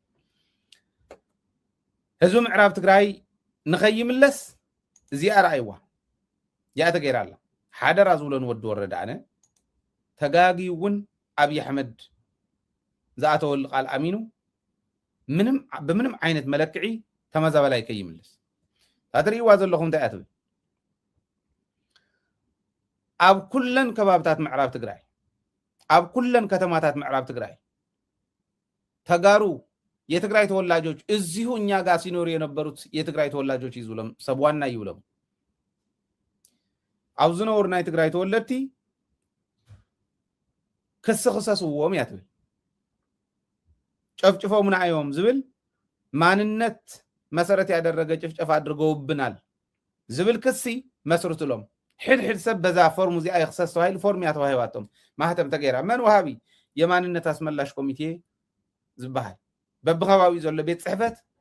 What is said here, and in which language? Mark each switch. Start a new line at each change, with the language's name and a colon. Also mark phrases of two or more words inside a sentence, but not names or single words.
Tigrinya: ህዝቢ ምዕራብ ትግራይ ንኸይምለስ እዚኣ ረኣይዋ እዚኣ ተገይራ ኣላ ሓደራ ዝብሎን ወዲ ወረዳ ኣነ ተጋጊ እውን ኣብዪ ኣሕመድ ዝኣተወሉ ቃል ኣሚኑ ብምንም ዓይነት መለክዒ ተመዛበላይ ከይምልስ ታትሪእዋ ዘለኹም እንታይ ኣትብል ኣብ ኩለን ከባብታት ምዕራብ ትግራይ ኣብ ኩለን ከተማታት ምዕራብ ትግራይ ተጋሩ
Amharic: የትግራይ ተወላጆች እዚሁ እኛ ጋር ሲኖሩ የነበሩት የትግራይ ተወላጆች
Tigrinya: ይዝብሎም ሰብዋና ይብሎም ኣብ ዝነበሩ ናይ ትግራይ ተወለድቲ ክስኽሰስዎም እያ ትብል ጨፍጭፎምና እዮም ዝብል
Amharic: ማንነት መሰረት ያደረገ ጭፍጨፋ አድርገውብናል
Tigrinya: ዝብል ክሲ መስርትሎም ሕድሕድ ሰብ በዛ ፎርሙ እዚኣ ይኽሰስ ተባሂሉ ፎርም እያ ተዋሂባቶም ማህተም ተገይራ መን ወሃቢ የማንነት ኣስመላሽ ኮሚቴ ዝበሃል በብኸባቢኡ ዘሎ ቤት ፅሕፈት